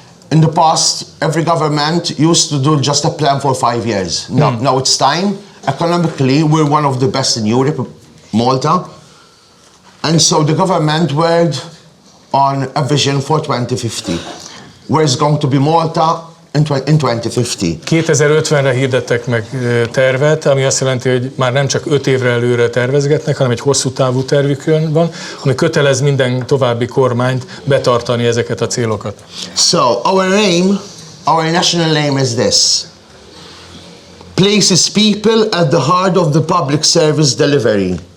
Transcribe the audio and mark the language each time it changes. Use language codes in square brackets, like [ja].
[en] In the past, every government used to do just a plan for 5 years. Now it's time. Economically, we're one of the best in Europe, Malta. And so the government worked on a vision for 2050. Where is going to be Malta in 2050? [hu] 2050-re hirdettek meg tervet, ami azt jelenti, hogy már nem csak 5 évre előre tervezgetnek, hanem egy hosszú távú tervükön van, ami kötelez minden további kormányt betartani ezeket a célokat. [en] So, our national aim is this. Places people at the heart of the public service delivery.